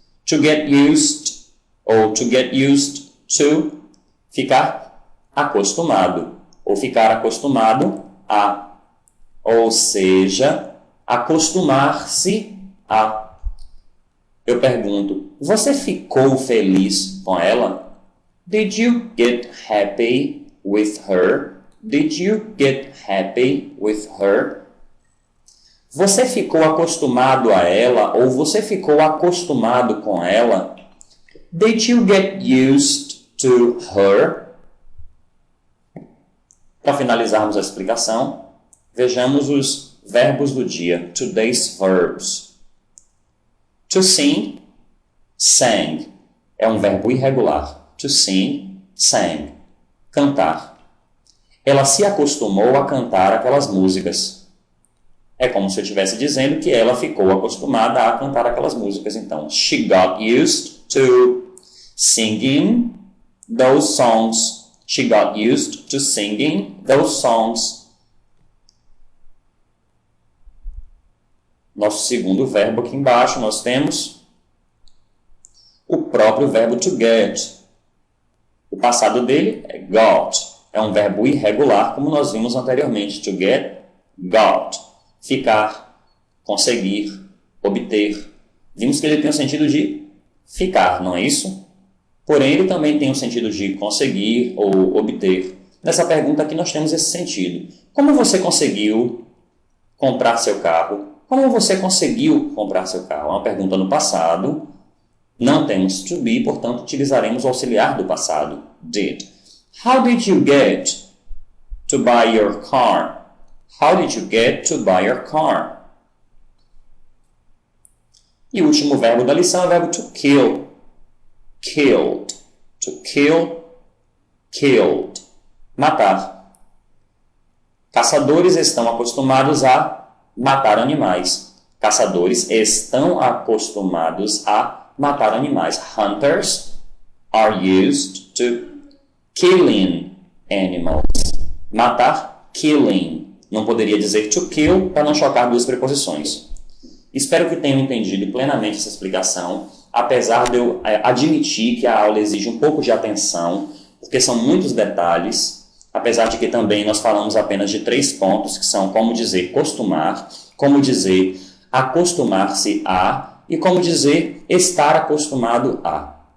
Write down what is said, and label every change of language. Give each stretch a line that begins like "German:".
English: To get used,
Portuguese: ou
English: to get used to,
Portuguese: ficar acostumado, ou ficar acostumado a. Ou seja, acostumar-se a. Eu pergunto, você ficou feliz com ela?
English: Did you get happy with her? Did you get happy with her?
Portuguese: Você ficou acostumado a ela ou você ficou acostumado com ela?
English: Did you get used to her?
Portuguese: Para finalizarmos a explicação, vejamos os verbos do dia,
English: today's verbs. To sing, sang,
Portuguese: é um verbo irregular.
English: To sing, sang,
Portuguese: cantar. Ela se acostumou a cantar aquelas músicas. É como se eu estivesse dizendo que ela ficou acostumada a cantar aquelas músicas. Então,
English: she got used to singing those songs. She got used to singing those songs.
Portuguese: Nosso segundo verbo aqui embaixo, nós temos o próprio verbo to get. O passado dele é got. É um verbo irregular, como nós vimos anteriormente.
English: To get, got.
Portuguese: Ficar, conseguir, obter. Vimos que ele tem o sentido de ficar, não é isso? Porém, ele também tem o sentido de conseguir ou obter. Nessa pergunta aqui nós temos esse sentido. Como você conseguiu comprar seu carro? Como você conseguiu comprar seu carro? É uma pergunta no passado. Não temos to be, portanto, utilizaremos o auxiliar do passado.
English: Did. How did you get to buy your car? How did you get to buy your car?
Portuguese: E o último verbo da lição é o verbo
English: to kill. Killed. To kill, killed.
Portuguese: Matar. Caçadores estão acostumados a matar animais. Caçadores estão acostumados a matar animais.
English: Hunters are used to killing animals.
Portuguese: Matar, killing. Não poderia dizer
English: to kill
Portuguese: para não chocar duas preposições. Espero que tenham entendido plenamente essa explicação, apesar de eu admitir que a aula exige um pouco de atenção, porque são muitos detalhes, apesar de que também nós falamos apenas de 3 pontos, que são como dizer costumar, como dizer acostumar-se a e como dizer estar acostumado a.